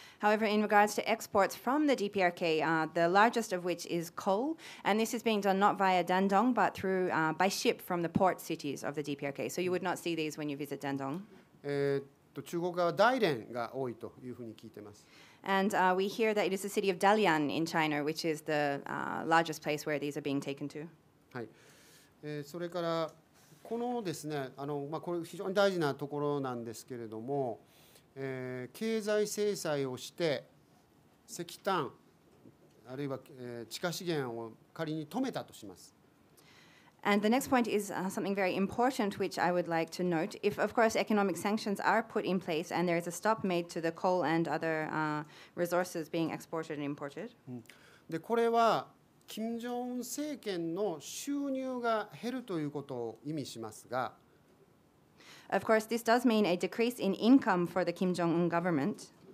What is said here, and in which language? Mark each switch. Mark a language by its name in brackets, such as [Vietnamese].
[English] However, in regards to exports from the DPRK, the largest of which is coal, and this is being done not via Dandong, but through by ship from the port cities of the DPRK. So you would not see these when you visit Dandong. [Japanese] 中国側は大連が多いというふうに聞いています。 [English] And we hear that it is the city of Dalian in China, which is the largest place where these are being taken to. はい。 [Japanese] それからこのですね、これ非常に大事なところなんですけれども、経済制裁をして石炭あるいは、地下資源を仮に止めたとします。 [English] And the next point is something very important, which I would like to note. If, of course, economic sanctions are put in place and there is a stop made to the coal and other resources being exported and imported. [Japanese] でこれは金正恩政権の収入が減るということを意味しますが、 [English] Of course, this does mean a decrease in income for the Kim Jong-un government.